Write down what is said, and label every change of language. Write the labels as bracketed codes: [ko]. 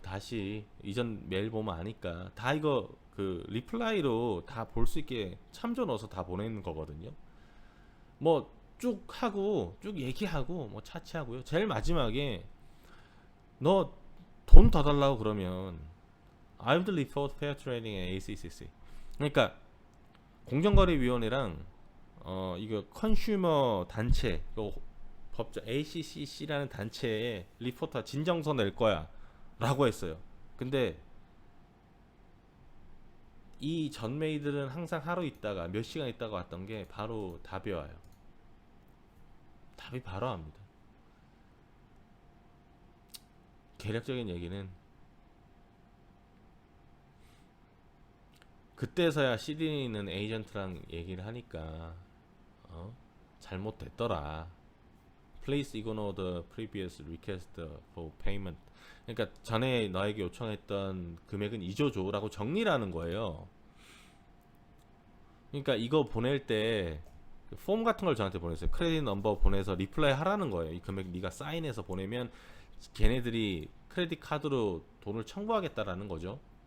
[ko] 다시 이전 메일 보면 아니까 다 이거 그 리플라이로 다 볼 수 있게 참조 넣어서 다 보내는 거거든요. 뭐 쭉 하고 쭉 얘기하고 뭐 차치하고요. 제일 마지막에 너 돈 더 달라고 그러면 [en] I would report fair trading at ACCC. [ko] 그러니까 공정거래위원회랑 이거 컨슈머 단체, 요 법정 ACCC라는 단체에 리포터 진정서 낼 거야라고 했어요. 근데 이 전메이들은 항상 하루 있다가 몇 시간 있다가 왔던 게 바로 답이 와요. 답이 바로 합니다. 개략적인 얘기는 그때서야 시드니는 에이전트랑 얘기를 하니까 잘못됐더라. [en] Please ignore the previous request for payment. [ko] 그러니까 전에 너에게 요청했던 금액은 잊어줘라고 정리를 하는 거예요. 그러니까 이거 보낼 때 폼 같은 걸 저한테 보냈어요. 크레딧 넘버 보내서 리플라이 하라는 거예요. 이 금액 네가 사인해서 보내면 걔네들이 크레딧 카드로 돈을 청구하겠다라는 거죠.